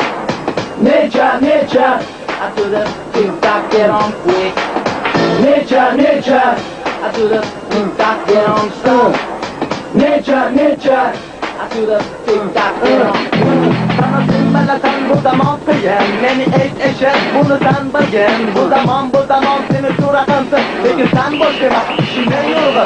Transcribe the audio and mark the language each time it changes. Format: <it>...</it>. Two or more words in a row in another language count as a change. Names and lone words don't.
<en>Nature, I do the tick-tock, get on, quick. Nature, I do the tick-tock, get on, stop. Nature, I do the tick-tock, get on.</en> <uz>Sana sinmalasan bu zamon qiyin, meni eshit buni san bilgin. Bu zamon seni so'raqansin, lekin san boshqa emas, ishingdan</uz>